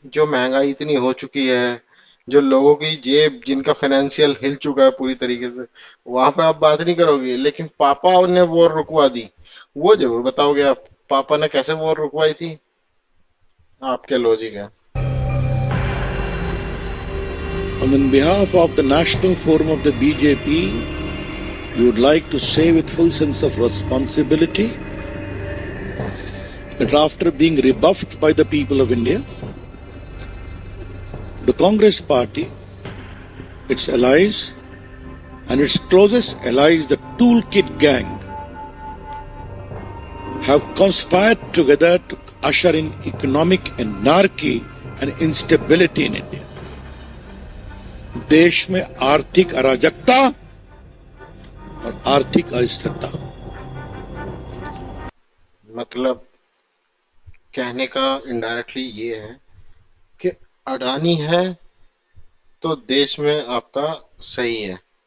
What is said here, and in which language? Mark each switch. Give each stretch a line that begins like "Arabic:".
Hindi: जो महंगाई इतनी हो चुकी है, जो लोगों की जेब जिनका फाइनेंशियल हिल चुका है पूरी तरीके से, वहां पे आप बात नहीं करोगे, लेकिन पापा ने वॉर रुकवा दी वो जरूर बताओगे आप। पापा ने कैसे वॉर रुकवाई थी? आपके लॉजिक है।
English: On behalf of the National Forum of the BJP, we would like to say with full sense of responsibility that after being rebuffed by the people of India, the Congress Party, its allies, and its closest allies, the Toolkit Gang, have conspired together to usher in economic anarchy and instability in India.
Hindi: देश में आर्थिक अराजकता और आर्थिक अस्थिरता। मतलब कहने का इनडायरेक्टली ये है कि अडानी है तो देश में आपका सही है।